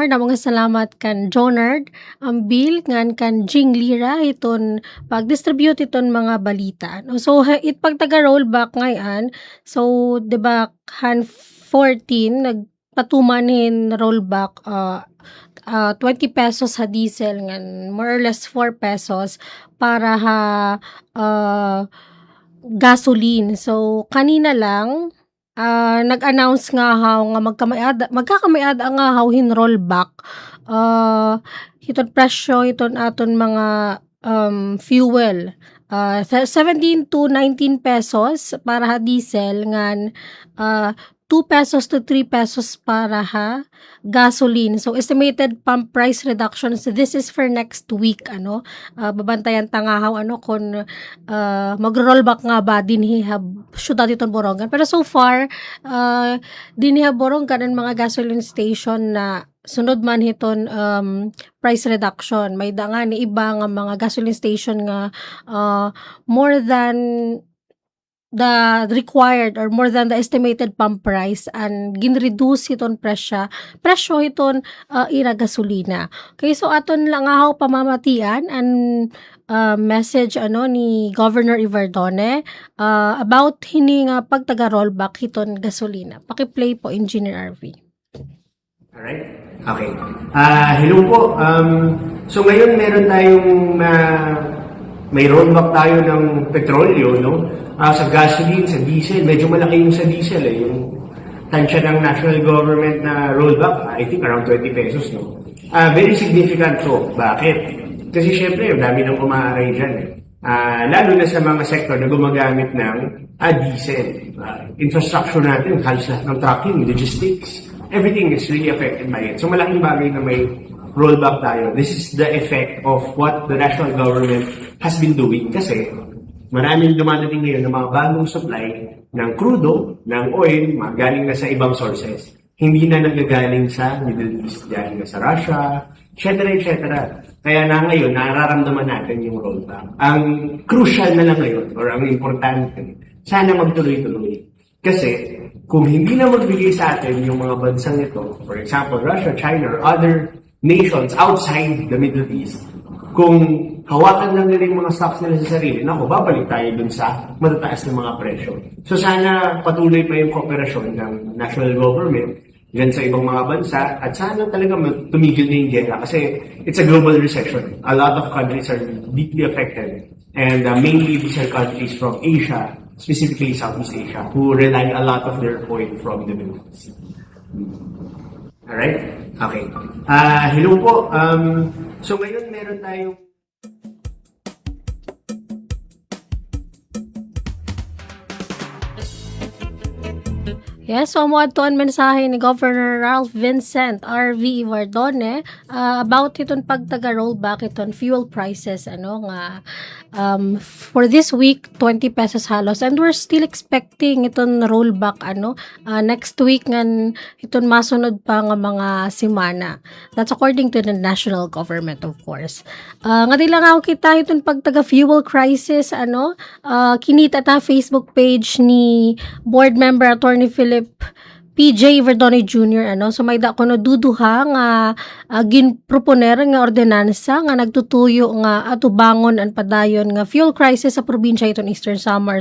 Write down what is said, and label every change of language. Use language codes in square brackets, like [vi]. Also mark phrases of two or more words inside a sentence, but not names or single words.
[war] Na mga salamat kan Jonard Ambil ngan kan Jing Lira iton pag-distribute iton mga balita. So it pagtaga rollback ngayon. So di ba han 14 nagpatumanin rollback 20 pesos ha diesel ngan [en] more or less [war] 4 pesos para ha gasoline. So kanina lang nag-announce nga haw nga magkakamayad nga haw hin rollback hiton presyo hiton aton mga fuel 17 to 19 pesos para ha diesel ngan 2 pesos to 3 pesos para ha gasoline. [en] So estimated pump price reduction. [war] So [en] this is for next week [war] babantayan tangahaw kung magro-rollback nga ba dinhi ha syudad iton Borongan. Pero so far dinhi ha Borongan ang mga [en] gasoline station [war] na sunod man hiton [en] price reduction. [war] May nga ni iba nga mga [en] gasoline station [war] nga [en] more than the required or more than the estimated pump price and [war] ginreduce iton presyo iton ira gasolina. Okay, so aton lang nga pamamatian and message ni Governor Ivardone about hini nga pagtaga rollback hiton gasolina. [tl] Paki-play po Engineer RV. [en] Alright? Okay. Hello po. [tl] So ngayon meron tayong may rollback tayo ng petrolyo, no? Sa gasoline, sa diesel, medyo malaki yung sa diesel yung tansya ng national government na rollback, [en] I think around 20 pesos, no? Very significant to. [tl] Bakit? Kasi syempre, dami nang umaaray dyan, lalo na sa mga sektor na gumagamit ng diesel. Infrastructure natin, halos lahat ng trucking, logistics, [en] everything is really affected by it. [tl] So malaking bagay na may rollback tayo. [en] This is the effect of what the national government has been doing [tl] kasi maraming dumadating ngayon ng mga bagong supply ng crudo, ng oil, galing na sa ibang [en] sources. [tl] hindi na nagagaling sa Middle East dahil sa Russia, etc. Kaya na ngayon, nararamdaman natin yung rollback. Ang crucial na lang ngayon, or ang importante, sana magtuloy-tuloy. Kasi kung hindi na magbigay sa atin yung mga bansang ito, [en] for example, Russia, China, or other nations outside the Middle East, [tl] kung hawakan lang nila yung mga stocks nila sa sarili, babalik tayo dun sa matataas na mga presyo. So sana patuloy pa yung kooperasyon ng national government dyan sa ibang mga bansa at sana talaga tumigil na yung gera kasi [en] it's a global recession. A lot of countries are deeply affected and mainly these are countries from Asia, specifically Southeast Asia, who rely a lot of their oil from the Middle East. Alright? Okay. Hello po. [tl] So ngayon meron tayong [war] Yes, so mo ato ang mensahe ni Governor Ralph Vincent R.V. Ivardone about iton pagtaga rollback iton [en] fuel prices [war] nga [en] for this week [war] 20 pesos halos [en] and we're still expecting [war] iton rollback next week ngan iton masunod pa nga mga semana. [en] That's according to the national government, of course. [war] Nga dila nga kita iton pagtaga [en] fuel crisis [war] kinita ta Facebook page ni [en] board member [war] Attorney Philip PJ Verdone Jr. So may da kono duduha nga ginproponer nga ordinansa nga nagtutuyo nga atubangon ang padayon nga [en] fuel crisis [war] sa probinsya iton Eastern Samar.